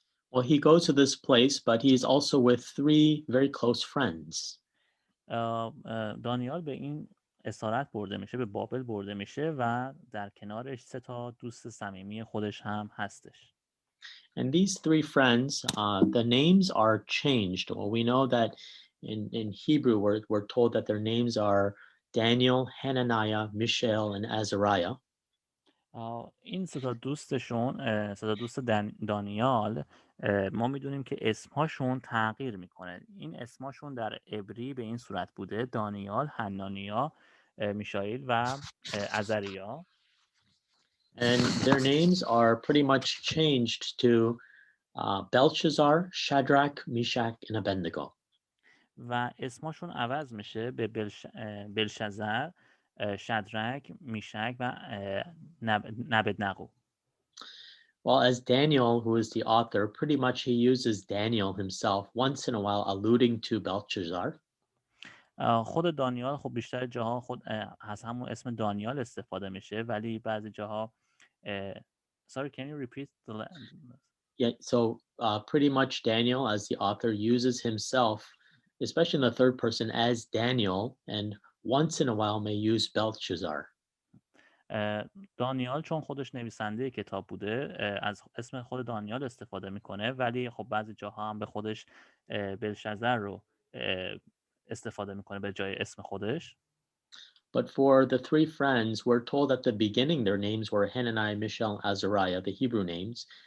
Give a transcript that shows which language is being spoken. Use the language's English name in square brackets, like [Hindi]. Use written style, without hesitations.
[English] Well, he goes to this place, but he is also with three very close friends. [Persian] دانیال به این اسارت برده میشه، به بابل برده میشه و در کنارش 3 تا دوست صمیمی خودش هم هستش. [English] And these three friends, the names are changed. Well, we know that in Hebrew, we're told that their names are Daniel, Hananiah, Mishael, and Azariah. [Persian] این 3 تا دوستشون، 3 تا دوست دانیال، ما میدونیم که اسمهاشون تغییر میکنه. این اسمهاشون در عبری به این صورت بوده: دانیال، حنانیا، میشائیل و عزریا. [English] And their names are pretty much changed to Belshazzar, Shadrach, Meshach, and Abednego. [Persian] و اسمشون عوض میشه به بلشزر، شدرک، میشک و نبدنقو. [English] Well, as Daniel, who is the author, pretty much he uses Daniel himself once in a while, alluding to Belshazzar. [Persian] خود دانیال خب بیشتر جاها خود از همون اسم دانیال استفاده میشه، ولی بعضی جاها [English] sorry, can you repeat the Yeah, so pretty much Daniel, as the author, uses himself, especially in the third person, as Daniel, and once in a while may use Belshazzar. [Persian] دانیال چون خودش نویسنده کتاب بوده از اسم خود دانیال استفاده میکنه، ولی خب بعضی جاها هم به خودش بلشزر رو استفاده میکنه به جای اسم خودش. [English] But for the three friends, we're told at the beginning their names were Hananiah, Mishael, Azariah, the Hebrew names.